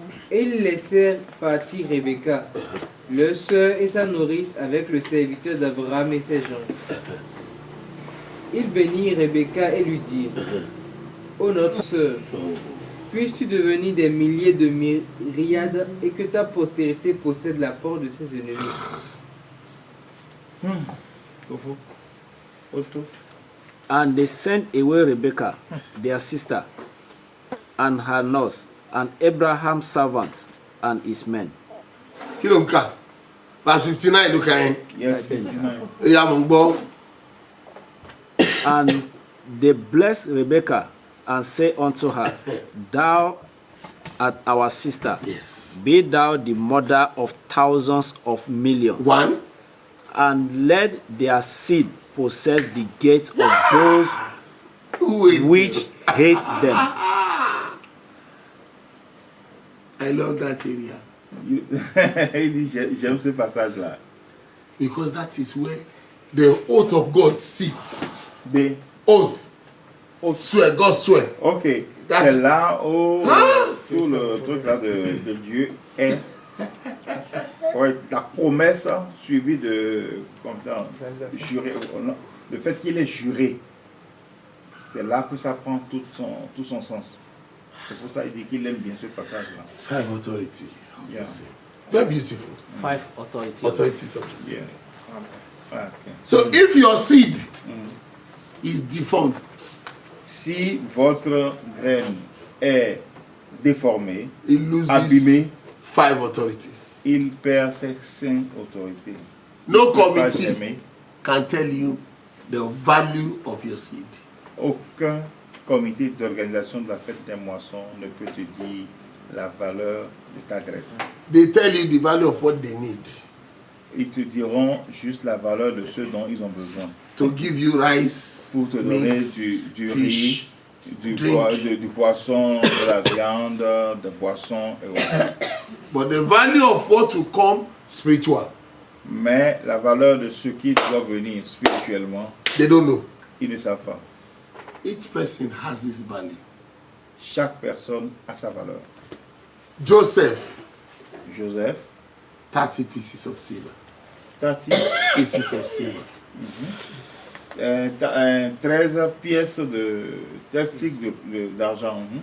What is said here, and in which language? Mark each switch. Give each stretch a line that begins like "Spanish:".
French: Et il laissait partir Rebecca, leur sœur et sa nourrice avec le serviteur d'Abraham et ses gens. Il bénit Rebecca et lui dit: Ô notre sœur, puisses-tu devenir des milliers de myriades et que ta postérité possède la porte de ses ennemis.
English: And they sent away Rebekah, their sister, and her nurse, and Abraham's servants, and his men.
Yoruba: Kí ló ń kà?
English: Verse 59
Yoruba: ló kà yẹn.
English: Yes, 59.
Yoruba: Ìyá mo ń gbọ́.
English: And they blessed Rebekah and said unto her, Thou art our sister. Yes. Be thou the mother of thousands of millions. One. And let their seed possess the gate of those which hate them. I love that area.
French: Il dit, j'aime ce passage-là.
English: Because that is where the oath of God sits. The oath. Swear, God swear. Ok.
French: C'est là où tout le truc là de Dieu est. Ouais, la promesse suivie de comme ça, juré, le fait qu'il est juré, c'est là que ça prend tout son sens. C'est pour ça qu'il dit qu'il aime bien ce passage-là.
English: Five authority. Yeah. Very beautiful. Five authorities. Authorities of the seed. Yeah. Okay. So if your seed is deformed,
French: si votre graine est déformée,
English: it loses
French: abîmée,
English: five authorities.
French: Il perd ses 5 autorités.
English: No committee can tell you the value of your seed.
French: Aucun comité d'organisation de la fête des moissons ne peut te dire la valeur de ta graine.
English: They tell you the value of what they need.
French: Ils te diront juste la valeur de ce dont ils ont besoin.
English: To give you rice,
French: pour te donner
English: meat,
French: du
English: fish,
French: riz, du poisson, de la viande, des poissons et autres.
English: But the value of what will come spiritual.
French: Mais la valeur de ce qui doit venir spirituellement,
English: they don't know.
French: Ils ne savent pas.
English: Each person has his value.
French: Chaque personne a sa valeur.
English: Joseph, 30 pieces of silver. 30 pieces of silver.
French: 13 pièces de 13 cycles d'argent.